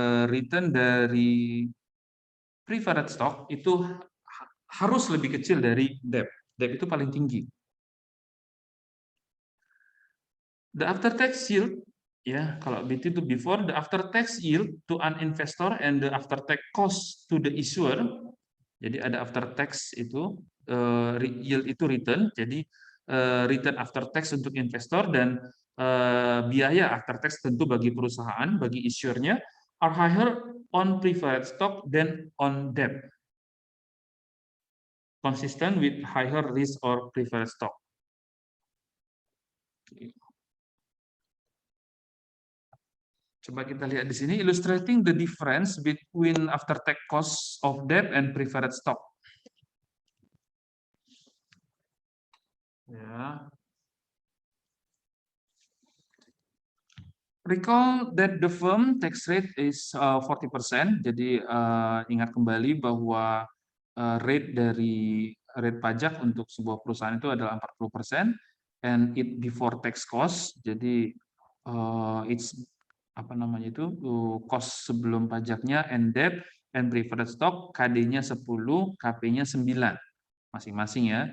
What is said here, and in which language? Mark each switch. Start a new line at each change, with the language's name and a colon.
Indonesian: Return dari preferred stock itu harus lebih kecil dari debt. Debt itu paling tinggi.
English: The after tax yield,
Indonesian: ya, kalau BT itu
English: before, the after tax yield to an investor and the after tax cost to the issuer.
Indonesian: Jadi ada after tax itu, yield itu return, jadi return after tax untuk investor dan biaya after tax tentu bagi perusahaan, bagi issuernya,
English: are higher on preferred stock than on debt. Consistent with higher risk or preferred stock.
Indonesian: Coba kita lihat di sini,
English: illustrating the difference between after tax cost of debt and preferred stock.
Indonesian: Ya.
English: Recall that the firm tax rate is 40%.
Indonesian: Jadi ingat kembali bahwa rate pajak untuk sebuah perusahaan itu adalah 40%,
English: and it before tax cost.
Indonesian: Jadi it's apa namanya itu, cost sebelum pajaknya,
English: and debt and preferred stock
Indonesian: KD-nya 10, KP-nya 9 masing-masing ya.